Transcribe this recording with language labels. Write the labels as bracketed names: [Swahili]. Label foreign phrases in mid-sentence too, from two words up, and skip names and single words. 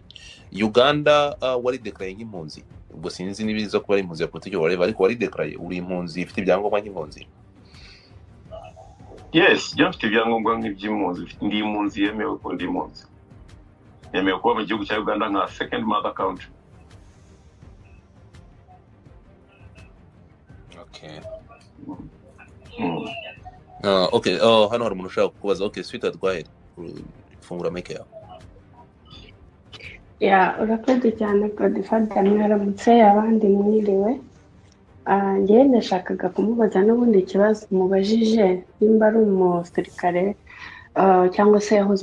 [Kinyarwanda] Uganda wari declare nk'impunzi, ubwo sinzi nibiza kuba ari impunzi ya politiki whatever, ariko wari declare uri impunzi ifite ibyangombwa nk'impunzi? Yes, yo mfite ibyangombwa nk'iby'impunzi, ndi impunzi yemewe ko ndi impunzi, yemewe kuba mu gihugu cya Uganda nka [English] second mother country. [Kinyarwanda] Okay. Okay, hano hari umuntu ushaka kubaza. [English] Okay, sweetheart, go ahead. [Kinyarwanda] Fungura mic yawe. Urakoze cyane Godfather, mwaramutse abandi mwiriwe. Njye ndashakaga kumubaza n'ubundi ikibazo mubajije, nimba ari umusirikare cyangwa se yahoze